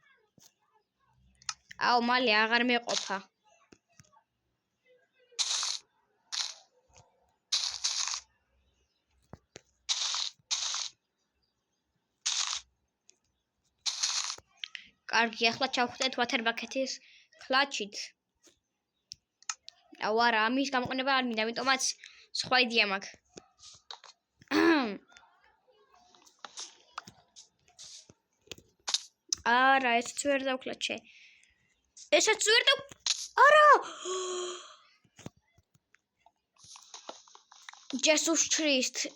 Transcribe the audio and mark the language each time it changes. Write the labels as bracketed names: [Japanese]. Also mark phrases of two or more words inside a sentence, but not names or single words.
[Georgian] აუ, მალე აღარ მეყოფა. კარგი, ახლა ჩავხვდეთ [English] water bucket-ის [Georgian] კლაჩით. აუ, არა, ამის გამოყენება არ მინდა, ამიტომაც სხვა იდეა მაქვს. არა, ესაც ვერ დავკლაჩე. არა! [English] Jesus Christ.